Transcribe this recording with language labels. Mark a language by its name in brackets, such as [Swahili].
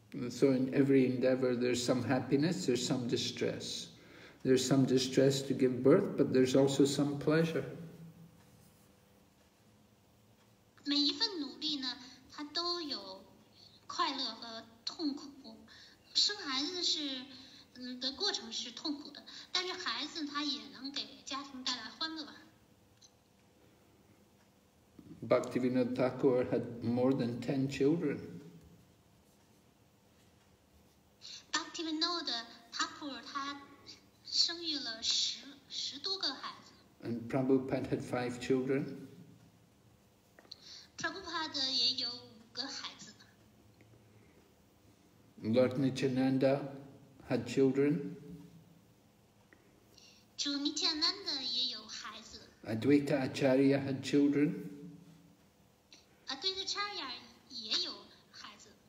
[English] So in every endeavor, there's some happiness, there's some distress. There's some distress to give birth, but there's also some pleasure. [Chinese] 每一份努力呢，它都有快乐和痛苦。生孩子的过程是痛苦的，但是孩子他也能给家庭带来欢乐。 [English] Bhaktivinoda Thakur had more than 10 children. [Chinese] Bhaktivinoda Thakur 他生育了十多个孩子。 [English] And Prabhupada had 5 children. [Chinese] Prabhupada 也有5个孩子。 [English] Lord Nityananda had children. [Chinese] 主 Nityananda 也有孩子。 [English] Advaita Acharya had children. [Chinese] Advaita Acharya 也有孩子。